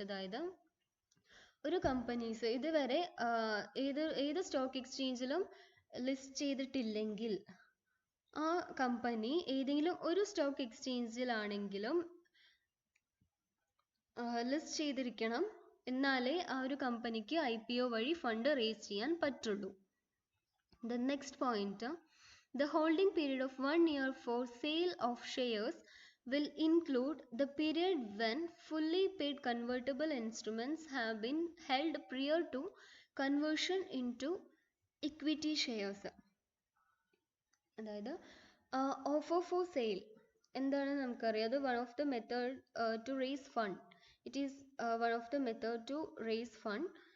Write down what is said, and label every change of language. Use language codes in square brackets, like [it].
[ml] അതായത് ഒരു കമ്പനീസ് ഇതുവരെ ഏത് സ്റ്റോക്ക് എക്സ്ചേഞ്ചിലും ലിസ്റ്റ് ചെയ്തിട്ടില്ലെങ്കിൽ ആ കമ്പനി ഏതെങ്കിലും ഒരു സ്റ്റോക്ക് എക്സ്ചേഞ്ചിലാണെങ്കിലും ലിസ്റ്റ് ചെയ്തിരിക്കണം. എന്നാലേ ആ ഒരു കമ്പനിക്ക് IPO വഴി ഫണ്ട് റേസ് ചെയ്യാൻ പറ്റുള്ളൂ. [en] The next point, the holding period of 1 year for sale of shares will include the period when fully paid convertible instruments have been held prior to conversion into equity shares. [ml] അതായത് offer for sale എന്താണ് നമുക്കറിയാം. അത് [en] One of the method to raise fund. It is one of the method to raise fund.